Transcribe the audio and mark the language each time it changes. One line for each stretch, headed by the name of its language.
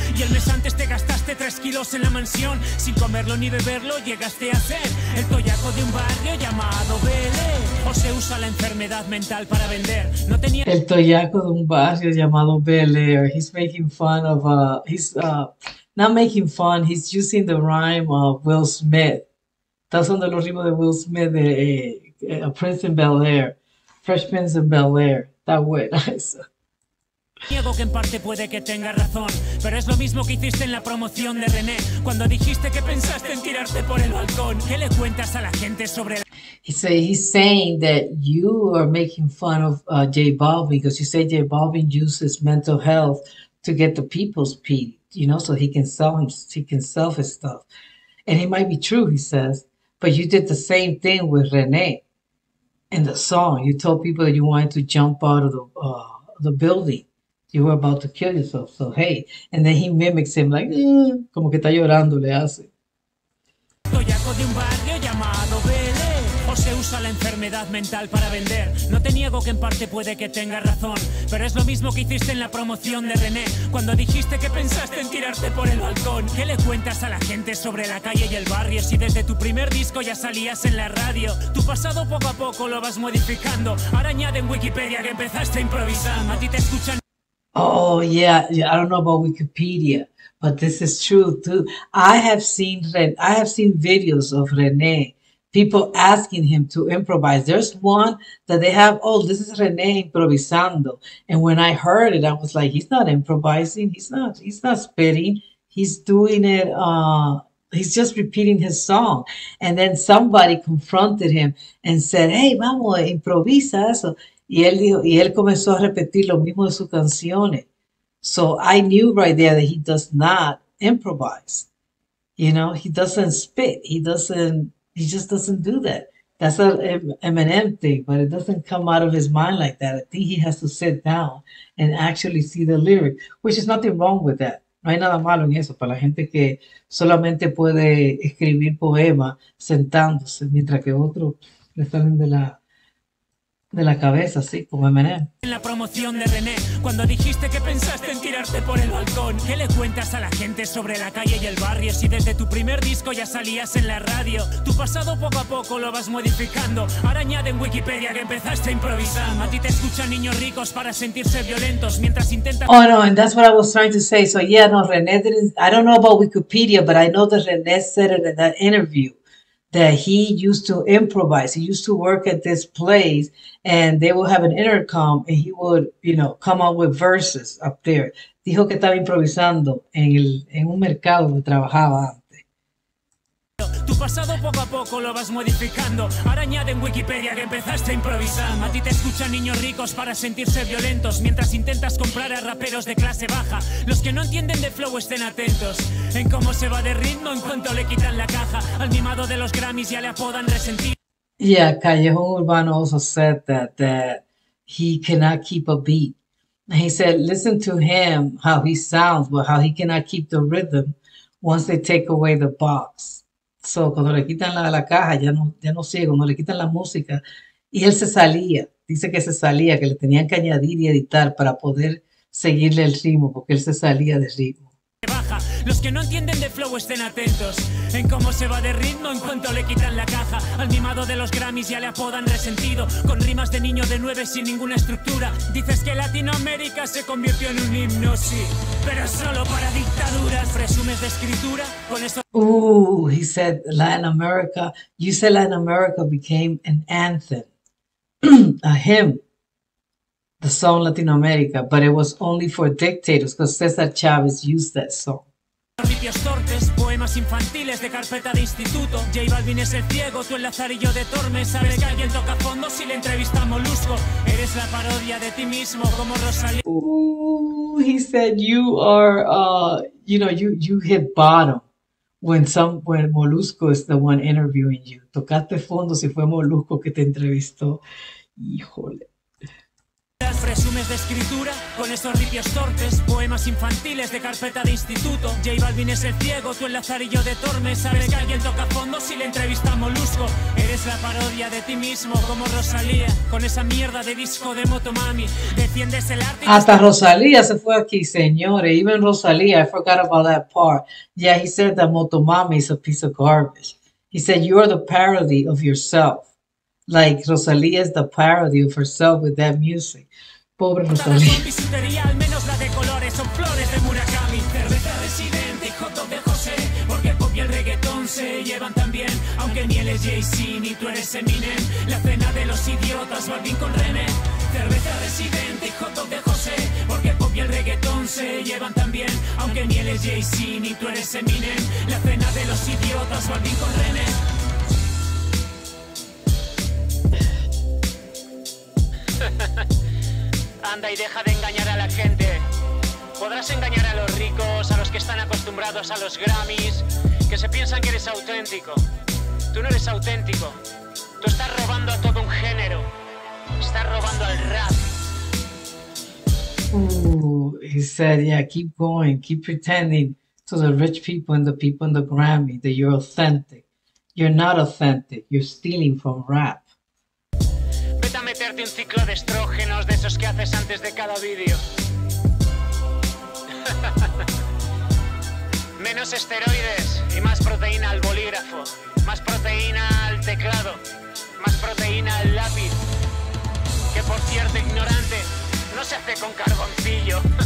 Spanish: Y el mes antes te gastaste 3 kilos en la mansión. Sin comerlo ni beberlo llegaste a ser el toyaco de un barrio llamado Belé. O se usa la enfermedad mental para vender. No tenía... El toyaco de un barrio llamado Belé.
English: He's making fun of, he's not making fun, he's using the rhyme of Will Smith.
Spanish: Está usando los ritmos de Will Smith de Prince in Bel-Air, Fresh Prince in Bel-Air. Está buena eso. Niego que en parte puede que tenga razón, pero es lo mismo que hiciste en la promoción de René, cuando dijiste que pensaste en tirarte por el balcón. ¿Qué le cuentas a la gente sobre la...
English: He's saying that you are making fun of JBalvin because you say JBalvin uses mental health to get the people's pity, so he can sell his stuff. And it might be true, he says, but you did the same thing with René in the song. You told people that you wanted to jump out of the building. You were about to kill yourself, so hey. And then he mimics him like,
Spanish: como que está llorando, le hace. Toyaco de un barrio llamado Belé. O se usa la enfermedad mental para vender. No te niego que en parte puede que tengas razón, pero es lo mismo que hiciste en la promoción de René, cuando dijiste que pensaste en tirarte por el balcón. ¿Qué le cuentas a la gente sobre la calle y el barrio si desde tu primer disco ya salías en la radio? Tu pasado poco a poco lo vas modificando. Ahora añade en Wikipedia que empezaste improvisando. A ti te escuchan.
English: Oh, yeah. I don't know about Wikipedia, but this is true too. I have seen videos of René, people asking him to improvise. There's one that they have, oh, this is René improvisando. And when I heard it, I was like, he's not improvising. He's not spitting. He's doing it, he's just repeating his song. And then somebody confronted him and said, hey,
Spanish: vamos, improvisa eso. Y él comenzó a repetir lo mismo de sus canciones.
English: So I knew right there that he does not improvise. You know, he doesn't spit. He just doesn't do that. That's an Eminem thing, but it doesn't come out of his mind like that. I think he has to sit down and actually see the lyric, which is nothing wrong with that.
Spanish: No hay nada malo en eso para la gente que solamente puede escribir poemas sentándose, mientras que otros le salen de la cabeza, así como Eminem. En la promoción de René, cuando dijiste que pensaste en tirarte por el balcón. ¿Qué le cuentas a la gente sobre la calle y el barrio si desde tu primer disco ya salías en la radio? Tu pasado poco a poco lo vas modificando. Ahora añade en Wikipedia que empezaste improvisando. A ti te escuchan niños ricos para sentirse violentos mientras intentas...
English: Oh, no, and that's what I was trying to say. So, yeah, no, René didn't... I don't know about Wikipedia, but I know that René said it in that interview, that he used to improvise. He used to work at this place and they would have an intercom and he would, you know, come up with verses up there.
Spanish: Dijo que estaba improvisando en un mercado donde trabajaba antes. Tu pasado poco a poco lo vas modificando. Ahora añade en Wikipedia que empezaste improvisando. A ti te escuchan niños ricos para sentirse violentos mientras intentas comprar a raperos de clase baja. Los que no entienden de flow estén atentos en cómo se va de ritmo en cuanto le quitan la caja. Al mimado de los Grammys ya le apodan resentido.
English: Yeah, Callejón Urbano also said that he cannot keep a beat. And he said, listen to him, how he sounds, but how he cannot keep the rhythm once they take away the box.
Spanish: So, cuando le quitan la caja, ya no sigue, cuando le quitan la música. Y él se salía, dice que se salía, que le tenían que añadir y editar para poder seguirle el ritmo, porque él se salía de ritmo. Baja. Los que no entienden de flow estén atentos en cómo se va de ritmo en cuanto le quitan la caja. Al mimado de los Grammys ya le apodan resentido, con rimas de niño de 9 sin ninguna estructura. Dices que Latinoamérica se convirtió en un himno, sí, pero solo para dictaduras. Presumes de escritura con eso.
English: He said Latin America, you said Latin America became an anthem, a hymn. The song Latinoamérica, but it was only for dictators because Cesar Chavez used that song.
Spanish: Ripios torpes, poemas infantiles de carpeta de instituto. JBalvin es el ciego, tú el lazarillo de Tormes. Sabes que alguien toca fondo si le entrevista a Molusco. Eres la parodia de ti mismo como Rosalía.
English: He said you are, you hit bottom when Molusco is the one interviewing you.
Spanish: Tocaste fondo si fue Molusco que te entrevistó. Híjole. Presumes de escritura con esos ripios torpes, poemas infantiles de carpeta de instituto. JBalvin es el ciego, tú el lazarillo de Tormes. Sabes que alguien toca fondo si le entrevista a Molusco. Eres la parodia de ti mismo como Rosalía, con esa mierda de disco de Motomami. Defiendes el arte. Hasta Rosalía se fue aquí, señores.
English: Even Rosalía, I forgot about that part. Yeah, he said that Motomami is a piece of garbage. He said you are the parody of yourself. Like Rosalía is the parody of herself with that music.
Spanish: Pobre Rosalía. Con bisutería, al menos la de colores, son flores de Murakami. Cerveza Residente y hot dog de José, porque el pop y el reggaetón se llevan tan bien. Aunque ni él es Jay-Z ni tú eres Eminem. La cena de los idiotas, Balvin con René. Cerveza Residente y hot dog de José, porque el pop y el reggaetón se llevan tan bien. Aunque ni él es Jay-Z ni tú eres Eminem. La cena de los idiotas, Balvin con René. Anda y deja de engañar a la gente. Podrás engañar a los ricos, a los que están acostumbrados a los Grammys, que se piensan que eres auténtico. Tú no eres auténtico. Tú estás robando a todo un género. Estás robando al rap.
English: He said, yeah, keep going. Keep pretending to the rich people and the people in the Grammy that you're authentic. You're not authentic. You're stealing from rap.
Spanish: Vete a meterte un ciclo de estrógenos de esos que haces antes de cada vídeo. Menos esteroides y más proteína al bolígrafo. Más proteína al teclado. Más proteína al lápiz. Que por cierto, ignorante, no se hace con carboncillo.